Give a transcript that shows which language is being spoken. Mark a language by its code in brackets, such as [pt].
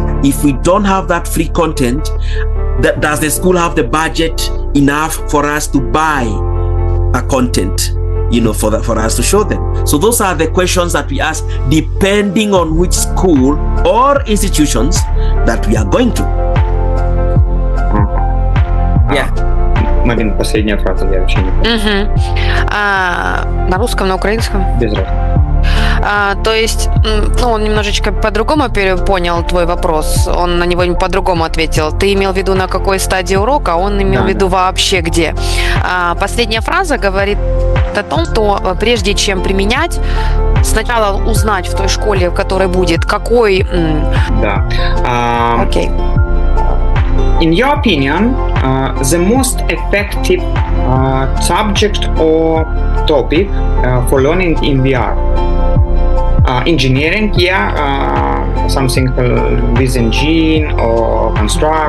[en] If we don't have that free content, does the school have the budget enough for us to buy a content, for us to show them? So those are the questions that we ask depending on which school or institutions that we are going to. Yeah. [ru] Марин, последняя фраза, я вообще не помню. На русском, на украинском? Без разницы. То есть, он немножечко по-другому понял твой вопрос, он на него по-другому ответил. Ты имел в виду на какой стадии урока, он имел в виду вообще где. Последняя фраза говорит о том, что прежде чем применять, сначала узнать в той школе, в которой будет, какой... Да. Окей. [en] In your opinion, the most effective subject or topic for learning in VR? Engineering, something with engine or construction.